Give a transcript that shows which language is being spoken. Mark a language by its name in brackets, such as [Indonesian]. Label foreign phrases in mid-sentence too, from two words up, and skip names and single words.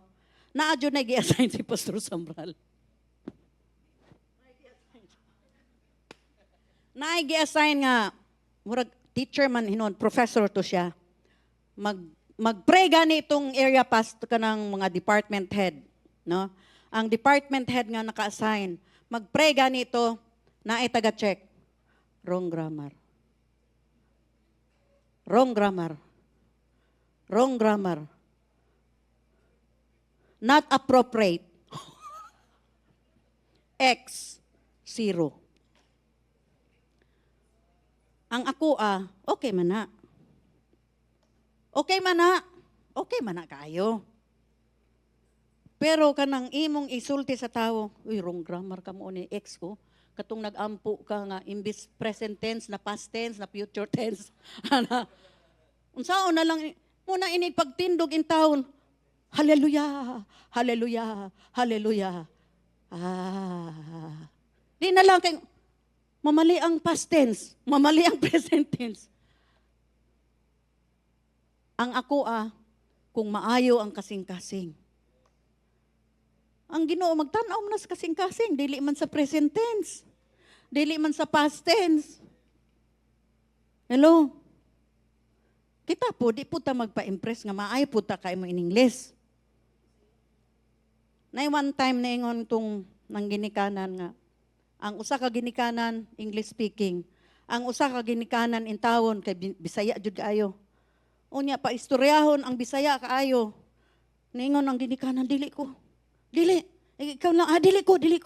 [Cebuano] Naadyo na gi-assign si Pastor Sambral. Gi-assign nga murag teacher man hinon, [English] professor to [Cebuano] siya. Mag-pray gani itong [English] area pastor [Cebuano] kanang mga [English] department head, [Cebuano] no? Ang [English] department head [Cebuano] nga naka-assign, mag-pray gani ito na ay taga-check. [English] Wrong grammar. Wrong grammar. Wrong grammar. not appropriate. X, 0. [Cebuano] Ang ako okay man na. Okay man na. Okay man na kayo. Pero kanang imong isulti sa tao, uy, [English] wrong grammar [Cebuano] ka mo ni ex ko. Katong nag-ampo ka nga, imbis [English] present tense, [Cebuano] na [English] past tense, [Cebuano] na [English] future tense. [Cebuano] Unsaon na lang, muna inig pagtindog in taon, hallelujah, hallelujah, hallelujah. Di na lang kay, mamali ang [English] past tense, [Cebuano] mamali ang [English] present tense. [Cebuano] Ang ako kung maayo ang kasing-kasing. Ang Ginoo magtanaw man sa kasing-kasing, dili man sa [English] present tense. [Cebuano] Dili man sa [English] past tense. [Cebuano] Hello? Kita po, di po ta magpa-impress nga maayo po ta kay mo [English] in English. [Cebuano] Na [English] one time [Cebuano] na ingon tong nang ginikanan nga, ang usa ka ginikanan, [English] English speaking, [Cebuano] ang usa ka ginikanan in tawon kay Bisaya jud kaayo. Unya pa istoryahon ang Bisaya kaayo. Ningon ang ginikanan, dili ko. Dili. Ikaw lang, dili ko.